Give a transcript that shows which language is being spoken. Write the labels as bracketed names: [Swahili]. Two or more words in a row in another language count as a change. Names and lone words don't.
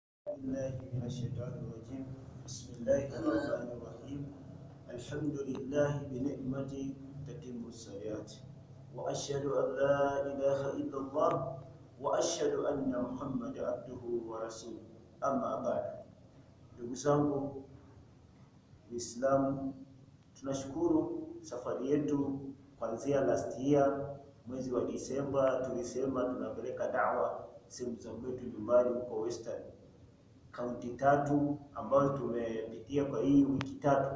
[Arabic] بالله من الشيطان الرجيم. بسم الله الرحمن الرحيم. الحمد لله بنعمته تتم الصالحات، وأشهد أن لا إله إلا الله، وأشهد أن محمد عبده ورسوله. أما بعد. [Swahili] Ndugu zangu Uslam, tunashukuru safari yetu kuanzia [English] last year [Swahili] mwezi wa Disemba tulisema tunapeleka da'wa sehemu za kwetu nyumbani huko Western. Kaunti 3 ambazo tumepitia kwa hii wiki 3.